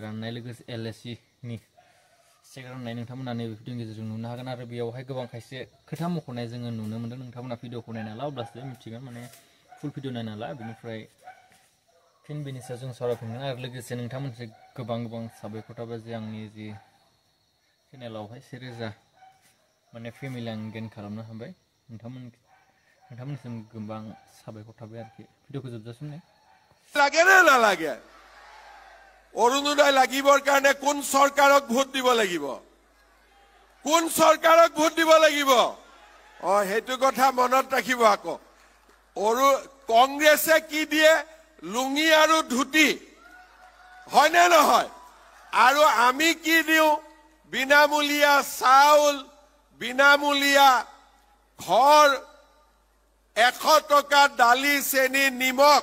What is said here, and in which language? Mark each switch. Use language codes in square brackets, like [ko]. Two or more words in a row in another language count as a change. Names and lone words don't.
[brx] राननाय लोगोसे LSC नि चेक राननाय नोंथांमोना नैबे भिडिअनि गेजेरजों नुनो हागोन आरो बेयावहाय गोबां खायसे खोथा मख'नाय जोङो नुनो मोन्दों नोंथांमोना भिडिअखौ नायना ला अब्लासो मिथिगोन माने फुल भिडिअ नायना ला बेनिफ्राय फिन बेनि सायाव जों सावरायफिनगोन आरो लोगोसे नोंथांमोनसे गोबां साबायखर थाबाय जे आंनि जि चेनेलावहाय 1000 माने फेमिलि आं गेन खालामनो हाबाय नोंथांमोननिसिम गोबां साबायखर थाबाय आरोखि भिडिअखौ जोबजासिम नाय [as] লাগে না নালাগে অৰুণোদয় লাগিবৰ কাৰণে কোন চৰকাৰক ভোট দিব লাগিব কোন চৰকাৰক ভোট দিব লাগিব হেতু কথা মনত ৰাখিব আকৌ কংগ্ৰেছে কি দিয়ে লুঙি আৰু ধুতি হয় না নহয় আৰু আমি কি দিও বিনামূলীয়া চাউল বিনামূলীয়া ঘৰ 100 টকা দালি চেনি নিমখ